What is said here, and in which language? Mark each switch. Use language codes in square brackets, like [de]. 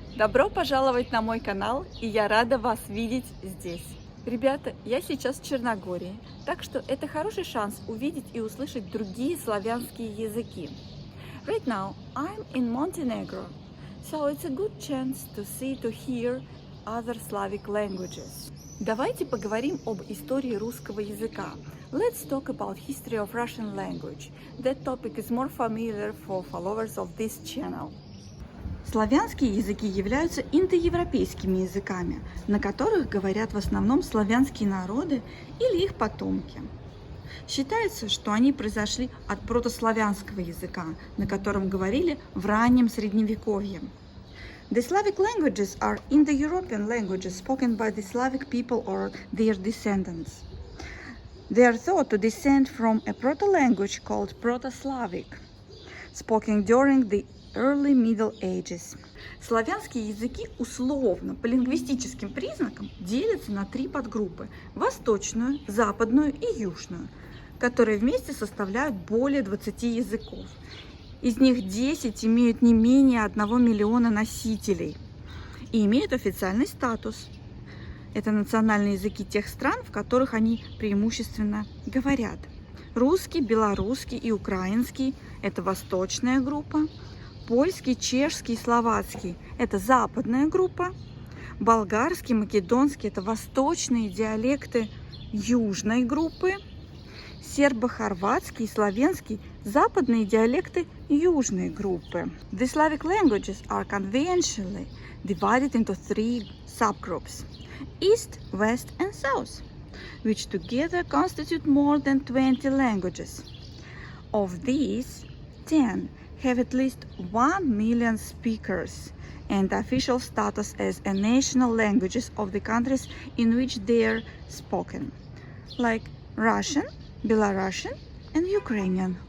[ru] Добро пожаловать на мой канал, и я рада вас видеть здесь. Ребята, я сейчас в Черногории, так что это хороший шанс увидеть и услышать другие славянские языки. [en] Right now, I'm in Montenegro, so it's a good chance to hear other Slavic languages. [ru] Давайте поговорим об истории русского языка. [en] Let's talk about history of Russian language. That topic is more familiar for followers of this channel. [ru] Славянские языки являются индоевропейскими языками, на которых говорят в основном славянские народы или их потомки. Считается, что они произошли от протославянского языка, на котором говорили в раннем Средневековье. [en] The Slavic languages are Indo-European languages spoken by the Slavic people or their descendants. They are thought to descend from a proto-language called Proto-Slavic, spoken during the early Middle Ages. [ru] Славянские языки условно, по лингвистическим признакам, делятся на три подгруппы – восточную, западную и южную, которые вместе составляют более 20 языков. Из них 10 имеют не менее 1 миллиона носителей и имеют официальный статус. Это национальные языки тех стран, в которых они преимущественно говорят. Русский, белорусский и украинский – это восточная группа. Польский, чешский и словацкий – это западная группа. Болгарский, македонский – это восточные диалекты южной группы. Сербо-хорватский и славянский – западные диалекты южной группы. [en] The Slavic languages are conventionally divided into three subgroups – East, West and South, which together constitute more than 20 languages. Of these, 10 have at least 1 million speakers and official status as a national languages of the countries in which they are spoken, like Russian, Belarusian and Ukrainian.